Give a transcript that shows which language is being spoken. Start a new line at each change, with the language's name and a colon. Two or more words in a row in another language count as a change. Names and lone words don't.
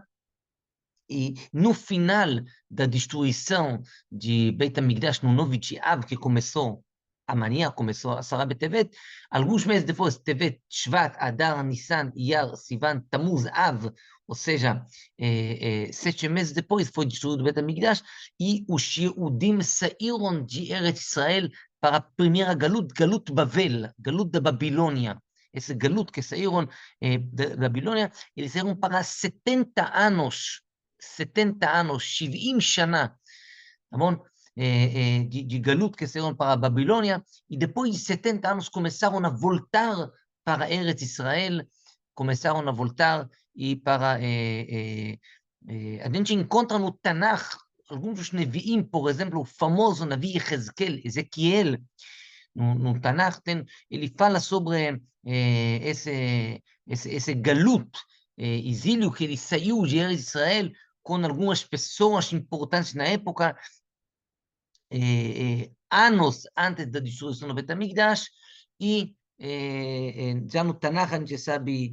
Portuguese: E no final da destruição de Beit HaMikdash, no novo de Av, que começou amanhã, começou a Asara B'Tevet, alguns meses depois, Tevet, Shvat, Adar, Nissan, Iyar, Sivan, Tammuz, Av, ou seja, 7 meses depois foi destruído Beit HaMikdash, e os Yehudim saíram de Eretz Israel para a primeira Galut,
Hebrew: גלות בבל,
Portuguese: Galut da Babilônia. Esse Galut que saíram da Babilônia, eles saíram para 70 anos, 70 anos, 70
Hebrew: שנה, נכון?
Portuguese: de Galut que saíram para a Babilônia, e depois de 70 anos começaram a voltar para Eretz Israel, começaram a voltar e para... a gente encontra no Tanakh alguns dos Neviim, por exemplo, o famoso Navi Ezequiel, no Tanakh, ele fala sobre esse Galut, exílio que ele saiu de Eretz Israel com algumas pessoas importantes na época, anos antes da destruição do Bet HaMikdash, e já no Tanakh a gente sabe.